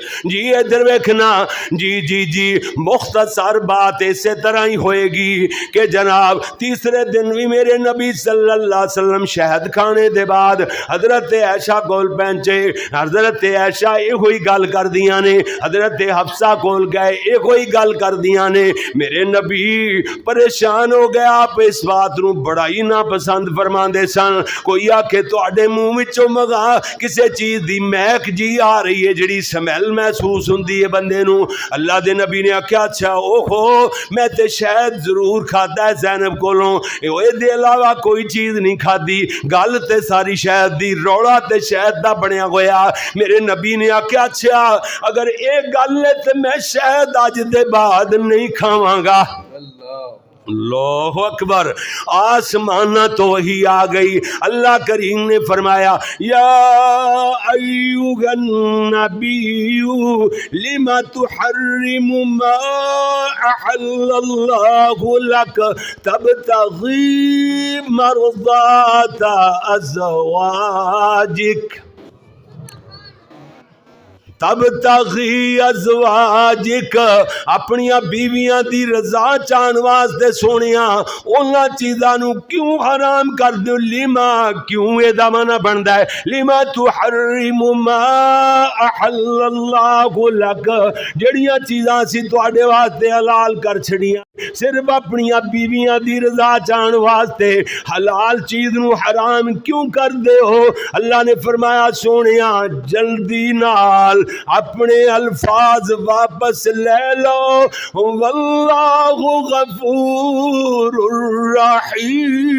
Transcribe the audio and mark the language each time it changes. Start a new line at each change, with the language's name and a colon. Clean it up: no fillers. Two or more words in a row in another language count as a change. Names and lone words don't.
Punjabi: جی ادھر ویکھنا، جی مختصر بات اسی طرح ہی ہوئے گی کہ جناب تیسرے دن بھی میرے نبی
Arabic: صلی اللہ علیہ وسلم
Punjabi: شہد کھانے دے بعد حضرت عائشہ کول پہنچے، حضرت عائشہ یہ ہوئی گل کر دیاں نے، حضرت حفصہ کول گئے یہ ہوئی گل کر دیاں نے۔ میرے نبی پریشان ہو گیا، آپ اس بات نو بڑا انتہائی ناپسند فرماندے سن. کوئی آکھے تواڈے منہ وچوں مگا کسے چیز دی مہک جی آ رہی ہے جڑی سمیل محسوس ہوندی ہے بندے نو. اللہ دے نبی نے آکھیا اچھا اوہو میں تے شاید ضرور کھادا ہے زینب کولوں, اے دے علاوہ کوئی چیز نہیں کھادی. گل تے ساری شہد دی, روڑا تے شہد دا بنیا ہویا. میرے نبی نے آکھیا اچھا اگر اے گل ہے تے میں شہد اج دے بعد نہیں کھاواں گا.
Arabic: اللہ اکبر.
Punjabi: آسمانہ تو وہی آ گئی.
Arabic: اللہ کریم نے فرمایا یا ایھا النبی لما تحرم ما احل اللہ لک تبتغی مرضات ازواجک تبتغی ازواجک,
Punjabi: اپنیاں بیویاں دی رضا چاہن واسطے سونیاں انہاں چیزاں نو کیوں حرام کر دیو؟ لما کیوں اے دا معنی بندا ہے
Arabic: لما تحرم ما احل اللہ لک,
Punjabi: جڑیاں چیزاں سی تواڈے واسطے حلال کر چھڑیاں صرف اپنیاں بیویاں دی رضا چاہن واسطے حلال چیز نو حرام کیوں کر دے ہو؟ اللہ نے فرمایا سونیاں جلدی نال اپنے الفاظ واپس لے لو,
Arabic: واللہ غفور الرحیم.